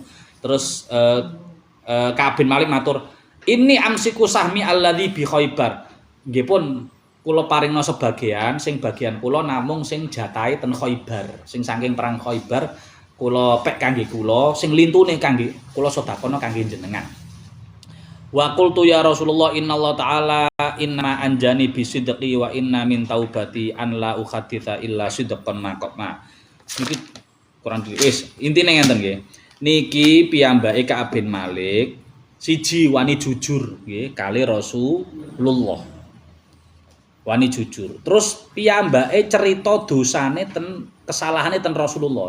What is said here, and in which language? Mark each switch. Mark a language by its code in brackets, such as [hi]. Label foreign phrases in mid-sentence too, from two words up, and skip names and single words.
[jv] Terus Ka'ab bin Malik matur, [ar] "إني أمسك سهمي الذي بخيبر." [jv] Nggih pun kula paringna sebagian, sing bagian kula namung sing jatahe ten Khaibar. Sing saking perang Khaibar kula pek kangge kula, sing lintune kangge kula sedekahna kangge jenengan. [ar] وقلت يا رسول الله إن الله تعالى إنا أنجاني بصدقي وإن من توبتي أن لا أحدث إلا صدقا مقاما. [jv] Niki Quran wis intine ngenten nggih. Niki piyambake Ka'ab bin Malik siji wani jujur nggih kali Rasulullah. Wani jujur. Terus piyambake cerita dosane kesalahane ten Rasulullah.